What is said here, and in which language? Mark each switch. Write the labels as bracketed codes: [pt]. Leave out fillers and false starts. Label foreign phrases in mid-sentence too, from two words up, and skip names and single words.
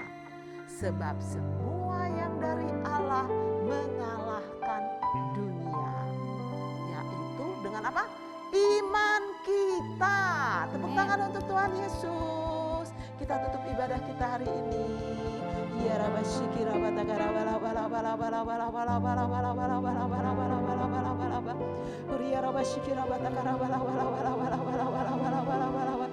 [id] Sebab semua yang dari Allah mengalahkan dunia. Yaitu dengan apa? Iman kita. Tepuk tangan untuk Tuhan Yesus. Kita tutup ibadah kita hari ini. Ya Rabba syikira batakara bala bala bala bala bala bala bala bala bala bala bala bala bala bala bala bala. Ya Rabba syikira batakara bala bala bala bala bala bala bala bala bala bala.